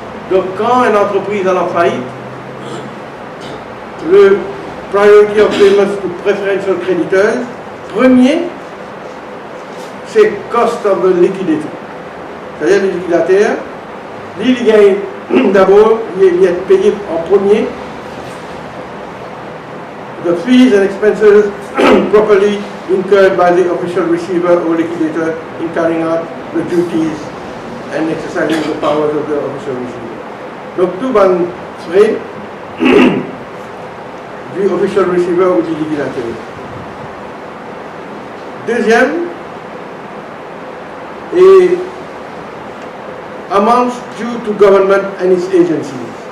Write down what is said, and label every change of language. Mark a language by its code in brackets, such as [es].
[fr] Donc quand une entreprise est en faillite, le [en] priority of payments to preferential creditors, [fr] premier, c'est [en] cost of the liquidator. [fr] C'est-à-dire le liquidateur, il gagne d'abord, il est payé en premier. [en] The fees and expenses properly incurred by the official receiver or liquidator in carrying out the duties and exercising the powers of the official receiver. [fr] Donc tout va frais du official receiver ou du liquidateur. Deuxième, et [en] amounts due to government and its agencies.